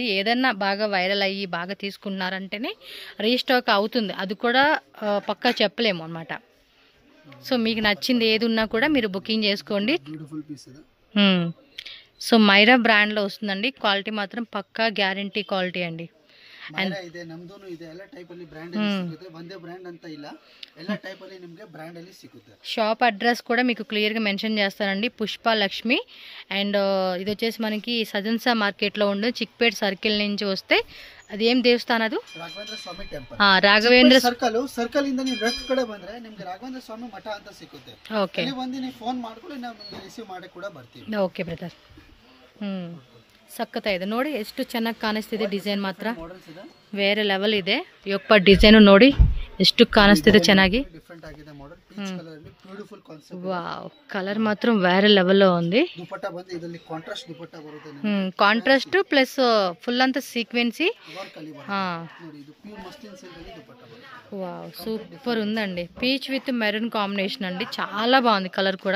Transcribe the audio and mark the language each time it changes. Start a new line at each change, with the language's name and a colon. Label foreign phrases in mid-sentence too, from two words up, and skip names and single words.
Telugu: ఏదన్నా బాగా వైరల్ అయ్యి బాగా తీసుకున్నారంటేనే రీస్టాక్ అవుతుంది. అది కూడా పక్కా చెప్పలేము అనమాట. సో మీకు నచ్చింది ఏది ఉన్నా కూడా మీరు బుకింగ్ చేసుకోండి. సో మైరా బ్రాండ్లో వస్తుందండి. క్వాలిటీ మాత్రం పక్కా గ్యారంటీ క్వాలిటీ అండి.
Kannada: ಇದೆ, ನಮ್ದೂನು ಇದೆ. ಎಲ್ಲ ಟೈಪ್ ಅಲ್ಲಿ ಬ್ರಾಂಡ್ ಅಲ್ಲಿ ಸಿಗುತ್ತೆ. ಒಂದೇ ಬ್ರಾಂಡ್ ಅಂತ ಇಲ್ಲ, ಎಲ್ಲ ಟೈಪ್ ಅಲ್ಲಿ ನಿಮಗೆ ಬ್ರಾಂಡ್ ಅಲ್ಲಿ ಸಿಗುತ್ತೆ.
Telugu: షాప్ అడ్రస్ కూడా మీకు క్లియర్గా మెన్షన్ చేస్తానండి. పుష్ప లక్ష్మి. అండ్ ఇది వచ్చేసి మనకి సజన్సా మార్కెట్లో ఉండే చిక్పేట్ సర్కిల్ నుంచి వస్తే అది ఏం దేవస్థానం?
Kannada: ಅದು ರಾಘವೇಂದ್ರ ಸ್ವಾಮಿ ಟೆಂಪಲ್. ರಾಘವೇಂದ್ರ ಸರ್ಕಲ್ ಇಂದ ನೀವು ಲೆಫ್ಟ್ ಕಡೆ ಬಂದ್ರೆ ನಿಮಗೆ ರಾಘವೇಂದ್ರ ಸ್ವಾಮಿ ಮಠ ಅಂತ ಸಿಗುತ್ತೆ. ಓಕೆ, ಇಲ್ಲಿ ಬಂದು ನೀವು ಫೋನ್ ಮಾಡ್ಕೊಳ್ಳಿ, ನಾವು ನಿಮಗೆ ರಿಸೀವ್ ಮಾಡಕ್ಕೆ ಕೂಡ ಬರ್ತೀವಿ. ಓಕೆ ಬ್ರದರ್. ಸಕ್ಕತ್ತ ಇದೆ ನೋಡಿ, ಎಷ್ಟು ಚೆನ್ನಾಗಿ ಕಾಣಿಸ್ತಿದೆ. ಡಿಸೈನ್ ಮಾತ್ರ ಬೇರೆ ಲೆವೆಲ್ ಇದೆ. ಯಪ್ಪ ಡಿಸೈನು ನೋಡಿ ಎಷ್ಟು ಕಾಣಿಸ್ತಿದೆ ಚೆನ್ನಾಗಿ.
Telugu: వావ్, కలర్ మాత్రం వేరే లెవెల్లో ఉంది.
English: contrast plus full
Telugu: అంతా సీక్వెన్సీ. వావ్, సూపర్ ఉందండి.
English: peach with maroon combination
Telugu: అండి. చాలా బాగుంది కలర్ కూడా.